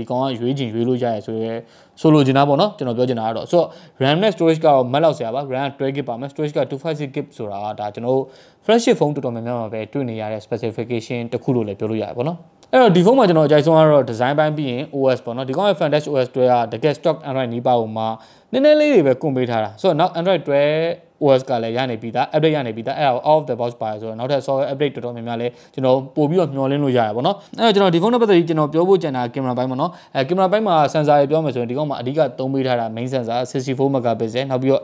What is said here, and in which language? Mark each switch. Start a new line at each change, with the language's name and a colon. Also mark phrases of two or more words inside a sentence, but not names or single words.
Burmese: ကောင်ကရွေးချင်ရွေးလို့ရရဲဆိုလိုချင်တာပေါ့နော်ကျွန်တော်ပြောချင်တာကတော့ဆိုတော့ RAM နဲ့ storage ကတော့မက်လောက်ဆရာပါ RAM က 12GB ပါမယ် storage က 256GB ဆိုတာကဒါကျွန်တော်
English: flagship phone
Burmese: တော်တော်များများမှာပဲတွေ့နေရတဲ့ specification တစ်ခုလို့လည်းပြောလို့ရတယ်ပေါ့နော်အဲ့တော့ဒီဖုန်းမှာကျွန်တော်အကြိုက်ဆုံးကတော့ design ပိုင်းပြီးရင် OS ပေါ့နော်ဒီကောင်ရဲ့ Fan Dash OS 12ကတကယ်
English: stock Android
Burmese: နီးပါးပုံမှာနည်းနည်းလေးတွေပဲကွန်ပေးထားတာဆိုတော့နောက် Android 12 OS ကလည်းရနေပြီးသား update ရနေပြီးသားအဲ့ဒါကို
English: out of the box
Burmese: ပါဆိုတော့နောက်ထပ်
English: software update
Burmese: တော်တော်များများလဲကျွန်တော်ပို့ပြီး တော့မျှော်လင့်လို့ရတယ်ပေါ့နော်အဲ့တော့ကျွန်တော်ဒီဖုန်းနဲ့ပတ်သက်ပြီးကျွန်တော်ပြောဖို့ကြံတာကင်မရာပိုင်းပေါ့နော်ကင်မရာပိုင်းမှာ sensor တွေပြောမယ်ဆိုရင်ဒီကောင်မှာအဓိကသုံးပေးထားတာ
English: main sensor 64 megapixel
Burmese: နောက်ပြီးတော့